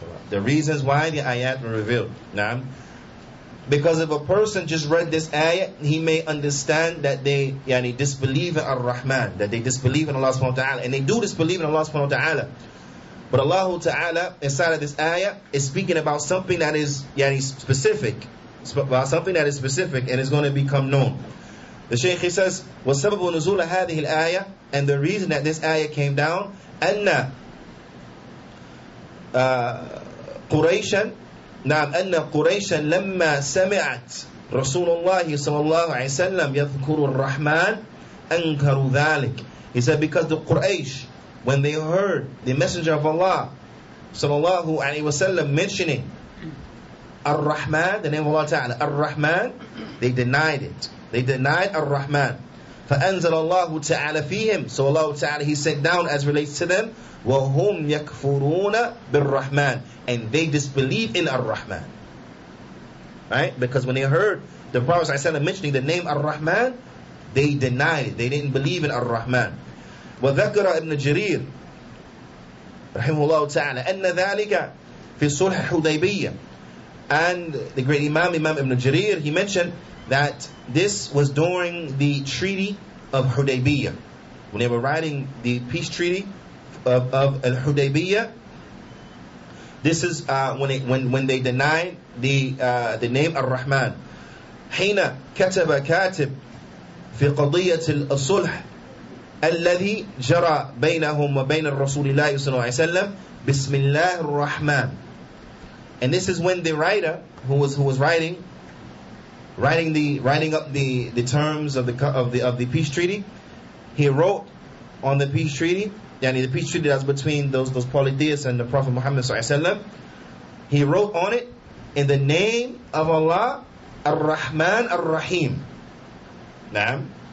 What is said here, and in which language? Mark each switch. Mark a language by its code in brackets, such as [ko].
[en] The reasons why the ayat were revealed. Naam. Because if a person just read this ayah, he may understand that they disbelieve in Ar-Rahman, that they disbelieve in Allah subhanahu wa ta'ala, and they do disbelieve in Allah subhanahu wa ta'ala. But Allah ta'ala, inside of this ayah, is speaking about something that is specific, about something that is specific and is going to become known. The Shaykh, he says, [ar] وَسَبَبُ نُزُولَ هَذِهِ الْآيَةِ, [en] and the reason that this ayah came down, [ar] أَنَّ قُرَيْشًا نعم أن قريشا لما سمعت رسول الله صلى الله عليه وسلم يذكر الرحمن أنكروا ذلك. [en] He said because the Quraysh, when they heard the Messenger of Allah sallallahu alaihi wasallam mentioning Ar-Rahman, the name of Allah Ta'ala, Ar-Rahman, they denied it. They denied Ar-Rahman. [ar] فأنزل الله تعالى فيهم, [en] so Allah Ta'ala, He sent down as relates to them, [ar] وَهُمْ يَكْفُرُونَ بِالرَّحْمَنِ, [en] and they disbelieve in Ar-Rahman. Right? Because when they heard the Prophet ﷺ mentioning the name Ar-Rahman, they denied it. They didn't believe in Ar-Rahman. [ar] وَذَكَرَ ابن جرير رحمه الله تعالى أن ذلك في صلح حديبية, [en] and the great Imam Ibn Jarir, he mentioned that this was during the treaty of Hudaybiyah, when they were writing the peace treaty of Al-Hudaybiyah. This is when they denied the name Ar-Rahman. [ar] حين كتب كاتب في قضية الصلح الذي جرى بينهم وبين الرسول الله صلى الله عليه وسلم بسم الله الرحمن. [en] And this is when the writer who was writing up the terms of the peace treaty, he wrote on the peace treaty, the peace treaty that's between those polytheists and the Prophet Muhammad sallallahu alaihi wasallam. He wrote on it in the name of Allah, Ar-Rahman Ar-Rahim. Naam.